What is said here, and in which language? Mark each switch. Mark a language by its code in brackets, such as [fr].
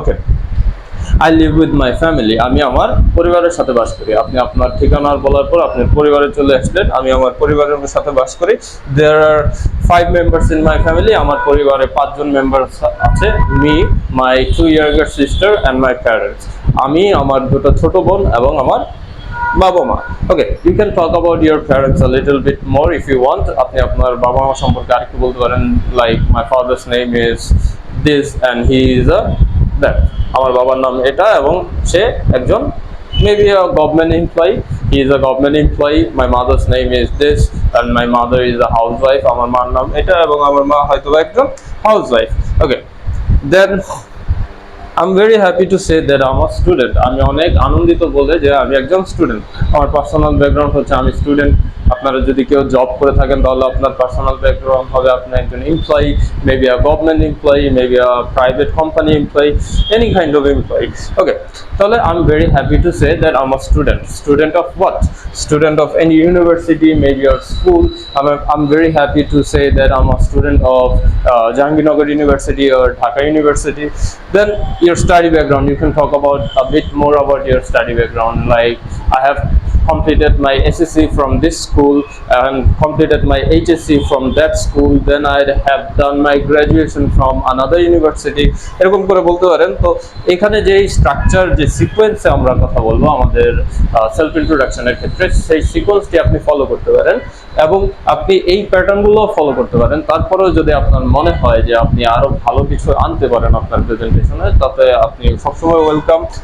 [en] okay, I live with my family, [bn] আমি আমার পরিবারের সাথে বাস করি। আপনি আপনার ঠিকানা বলার পর আপনি পরিবারে চলে আসলেন। আমি আমার পরিবারের সাথে বাস করি। [en] There are 5 members in my family, [bn] আমার পরিবারে 5 জন মেম্বার আছে। [en] Me, my 2 younger sister and my parents, [bn] আমি, আমার দুটো ছোট বোন এবং আমার বাবা মা। [en] Okay, you can talk about your parents a little bit more if you want. [bn] আপনি আপনার বাবা মা সম্পর্কে আরেকটু বলতে পারেন, [en] like my father's name is this and he is a that. [bn] আমার বাবার নাম এটা এবং সে একজন [en] maybe a government employee. He is a government employee. My mother's name is this and my mother is a housewife. [bn] আমার মার নাম এটা এবং আমার মা হয়তো একজন housewife. [en] Okay, then I'm very happy to say that I'm a student. [bn] আমি অনেক আনন্দিত বলে যে আমি একজন স্টুডেন্ট। আমার পার্সোনাল ব্যাকগ্রাউন্ড হচ্ছে আমি স্টুডেন্ট। আপনারা যদি কেউ জব করে থাকেন তাহলে আপনার পার্সোনাল ব্যাকগ্রাউন্ড হবে আপনি একজন employee, [en] Maybe a government employee, maybe a private company employee, any kind of employee. Okay, তাহলে I am very happy to say that I am a student. Student of what? Student of any university, maybe your school. I'm very happy to say that I'm a student of Jahangirnagar University or Dhaka University. Then your study background, you can talk about a bit more about your study background. Like I have completed my SSC from this school and completed my HSC from that school. Then I have done my graduation from another university. [bn] এরকম করে বলতে পারেন। তো এখানে যে structure, যে সিকোয়েন্সে আমরা কথা বলবো আমাদের সেলফ ইন্ট্রোডাকশনের ক্ষেত্রে, সেই সিকোয়েন্সটি আপনি ফলো করতে পারেন এবং আপনি এই প্যাটার্নগুলো ফলো করতে পারেন। তারপরেও যদি আপনার মনে হয় যে আপনি আরো ভালো কিছু আনতে পারেন আপনার প্রেজেন্টেশনে, তাতে আপনি সবসময় ওয়েলকাম।